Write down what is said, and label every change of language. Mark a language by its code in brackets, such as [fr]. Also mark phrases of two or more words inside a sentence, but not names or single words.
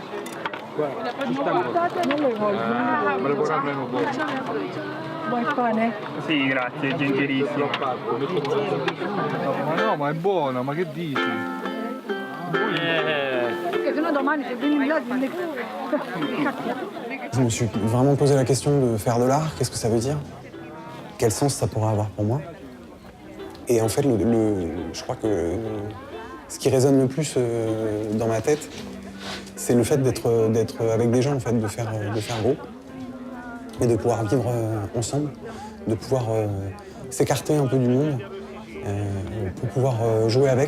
[it] Me lo vorrà almeno un po'. Vuoi pane? Sì, grazie, gentilissimo. Ma no, ma è buona, ma che dici? Perché sennò domani se vieni là ti [fr] Je me suis vraiment posé la question de faire de l'art, qu'est-ce que ça veut dire? Quel sens ça pourrait avoir pour moi? Et en fait, je crois que ce qui résonne le plus dans ma tête, c'est le fait d'être avec des gens, en fait, de faire groupe et de pouvoir vivre ensemble, de pouvoir s'écarter un peu du monde pour pouvoir jouer avec.